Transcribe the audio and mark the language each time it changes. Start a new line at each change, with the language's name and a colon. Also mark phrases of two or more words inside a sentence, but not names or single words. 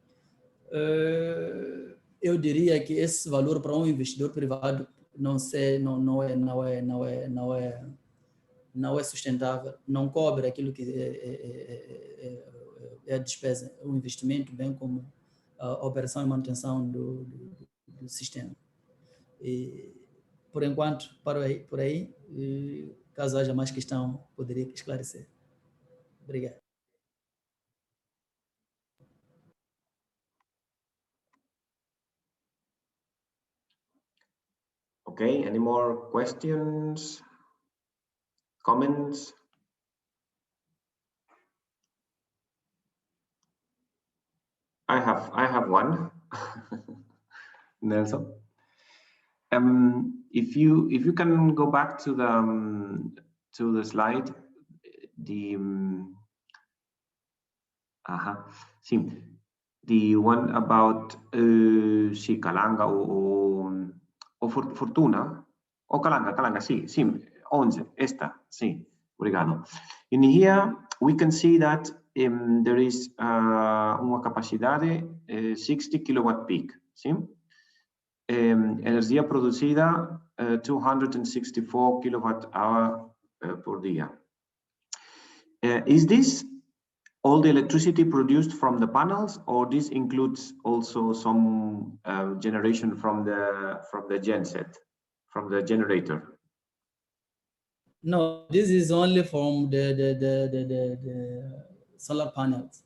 Portuguese: Eu diria que esse valor para um investidor privado não é sustentável, não cobre aquilo que é a despesa, o investimento, bem como a operação e manutenção do sistema. E, por enquanto, por aí, e caso haja mais questão, poderia esclarecer. Obrigado.
English: Okay, any more questions, comments? I have one. Nelson. If you can go back to the slide, the one about
Spanish: si Calanga o Fortuna o Calanga, sí, 11, esta, sí,
English: obrigado. In here we can see that there is
Portuguese: uma capacidade
English: 60 kilowatt peak, sí.
Spanish: Energia producida 264
English: kilowatt hour
Spanish: por día.
English: Is this all the electricity produced from the panels, or this includes also some generation from the genset, from the generator? No, this is only from the solar panels.